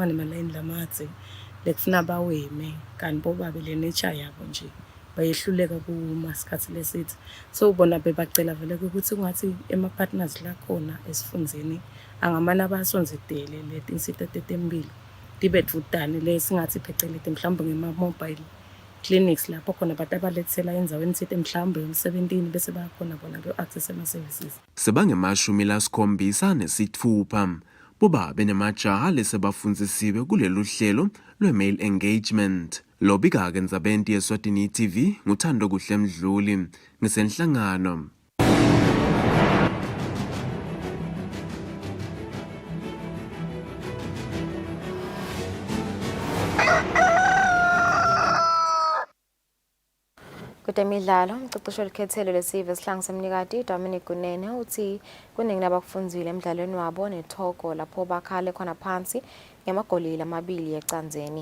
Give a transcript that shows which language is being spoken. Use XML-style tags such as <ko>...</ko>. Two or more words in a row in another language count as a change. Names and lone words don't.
<ss>nemalayini lamadze lekufuna baweme kanti bobabe leNature yabo nje bayehluleka kumasikhathi lesithi so bona bebacela vele ukuthi kungathi ema-partners la khona esifundzeni angamane abasonzitele letinsita tetemphilo tibe dvutane lesingathi phecelete mhlawumbe ngema-mobile clinics lapho khona abantu abalethela endzaweni thile mhlawumbe emsebentini bese bayakhona bona ku-access ama-services. Sebangema-76 bobabe nemajaha lesebafundzisiwe kulelu hlelo lwe-</ss> <en>male engagement.</en> <ss>Lobika-ke endzabeni yeSwatini TV nguThando Kuhle Mdluli ngisenhlangano. Kutemidlalo umqeqeshi olikhethelo lesive Sihlangu semnikati Dominic Kunene uthi kuningi nabakufundzile emidlalweni wabo nethogo lapho bakhale khona phansi ngemagoli amabili ecandzeni.</ss>